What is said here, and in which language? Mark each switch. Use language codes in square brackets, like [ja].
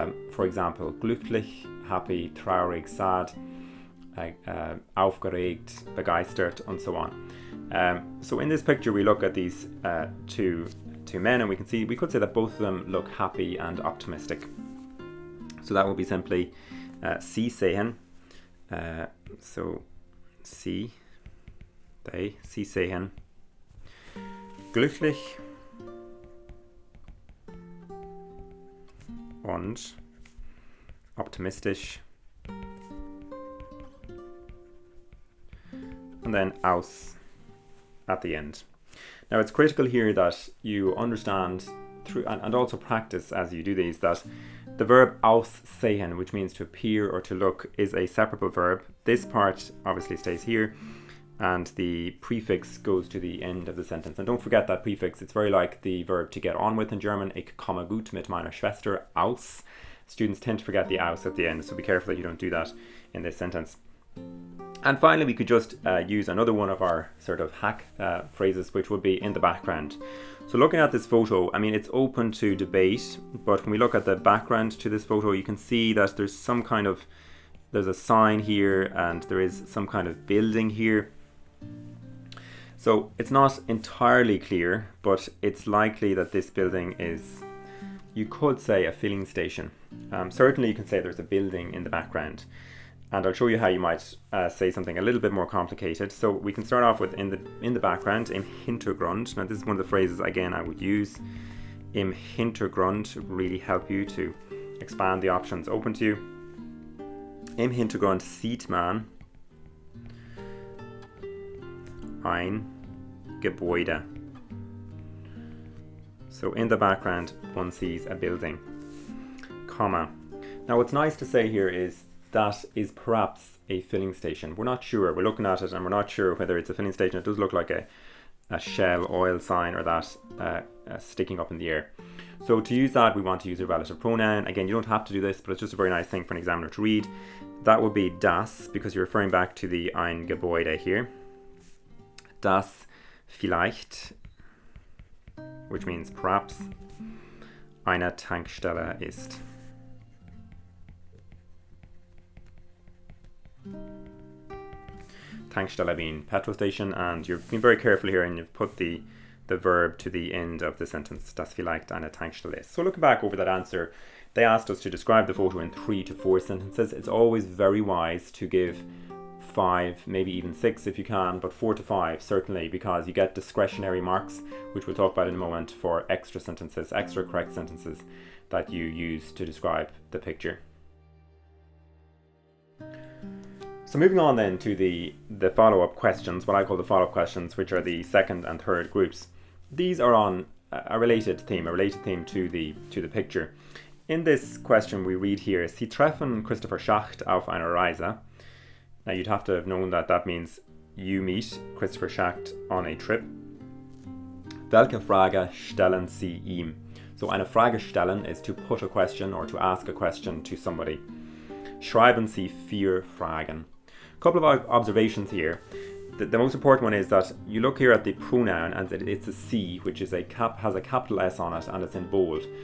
[en] For example, glücklich, happy, traurig, sad, aufgeregt, begeistert, and so on. So in this picture we look at these two men, and we could say that both of them look happy and optimistic. So that would be simply [de] sie sehen. So sie sehen glücklich und optimistisch, [en] and then [de] aus [en] at the end. Now it's critical here that you understand through and also practice as you do these that the verb aussehen, which means to appear or to look, is a separable verb. This part obviously stays here, and the prefix goes to the end of the sentence. And don't forget that prefix. It's very like the verb to get on with in German. [de] Ich komme gut mit meiner Schwester aus. [en] Students tend to forget the aus at the end, so be careful that you don't do that in this sentence. And finally, we could just use another one of our sort of hack phrases, which would be in the background. So looking at this photo, I mean, it's open to debate, but when we look at the background to this photo, you can see that there's a sign here and there is some kind of building here. So it's not entirely clear, but it's likely that this building is, you could say, a filling station. Certainly you can say there's a building in the background. And I'll show you how you might say something a little bit more complicated. So we can start off with in the background, [de] im Hintergrund. [en] Now this is one of the phrases, again, I would use. [de] Im Hintergrund [en] really help you to expand the options open to you. [de] Im Hintergrund sieht man ein Gebäude. [en] So in the background, one sees a building, comma. Now what's nice to say here is that is perhaps a filling station. We're not sure. We're looking at it and we're not sure whether it's a filling station. It does look like a Shell oil sign or that sticking up in the air. So to use that, we want to use a relative pronoun. Again, you don't have to do this, but it's just a very nice thing for an examiner to read. That would be das, because you're referring back to the [de] ein Gebäude [en] here. [de] Das vielleicht, [en] which means perhaps, [de] eine Tankstelle ist. [en] Tankstelle being petrol station, and you've been very careful here and you've put the verb to the end of the sentence, [de] das vielleicht eine Tankstelle ist. [en] So looking back over that answer, they asked us to describe the photo in 3 to 4 sentences. It's always very wise to give 5, maybe even 6 if you can, but 4 to 5 certainly, because you get discretionary marks, which we'll talk about in a moment, for extra sentences, extra correct sentences that you use to describe the picture. So moving on then to the follow-up questions, what I call the follow-up questions, which are the second and third groups. These are on a related theme to the picture. In this question we read here, [de] Sie treffen Christopher Schacht auf einer Reise. [en] Now you'd have to have known that that means you meet Christopher Schacht on a trip. [de] Welche Frage stellen Sie ihm? [en] So [de] eine Frage stellen [en] is to put a question or to ask a question to somebody. [de] Schreiben Sie 4 Fragen. [en] A couple of observations here. The most important one is that you look here at the pronoun and it's a C, which is has a capital S on it and it's in bold.